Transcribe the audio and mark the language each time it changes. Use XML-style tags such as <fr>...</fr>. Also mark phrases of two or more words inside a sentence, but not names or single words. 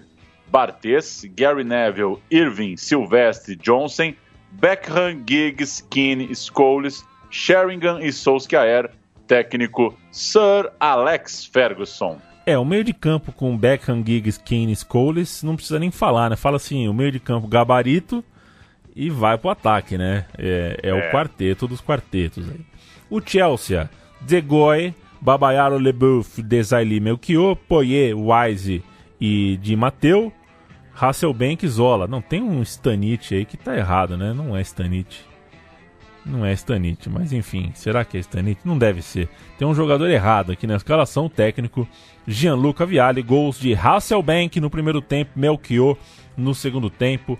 <pt>Barthez, Gary Neville, Irving, Silvestre, Johnson, Beckham, Giggs, Keane, Scholes, Sheringham e Solskjaer, técnico Sir Alex Ferguson. O meio de campo com Beckham, Giggs, Keane, Scholes, não precisa nem falar, né? Fala assim, o meio de campo gabarito e vai pro ataque, né? O quarteto dos quartetos aí. O Chelsea, De Goey, Babayaro, Leboeuf, Desailly, Melchior, Poyet, Wise e Di Matteo, Hasselbank, Zola. Não, tem um Stanic aí que tá errado, né? Não é Stanic. Não é Stanic, mas enfim, será que é Stanic? Não deve ser. Tem um jogador errado aqui na escalação, técnico Gianluca Vialli, gols de Hasselbank no primeiro tempo, Melchior no segundo tempo.</pt>